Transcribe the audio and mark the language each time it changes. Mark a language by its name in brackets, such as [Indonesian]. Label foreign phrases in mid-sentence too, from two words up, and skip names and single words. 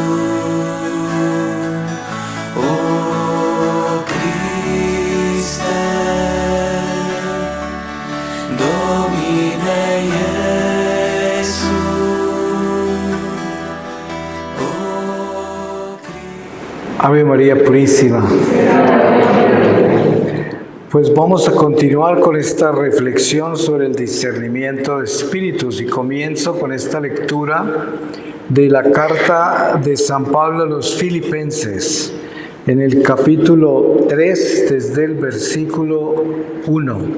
[Latin] O Christe, Domine Iesu, O Christe. [Spanish] Ave María Purísima. Pues vamos a continuar con esta reflexión sobre el discernimiento de espíritus y comienzo con esta lectura de la carta de San Pablo a los Filipenses, en el capítulo 3, desde el versículo 1.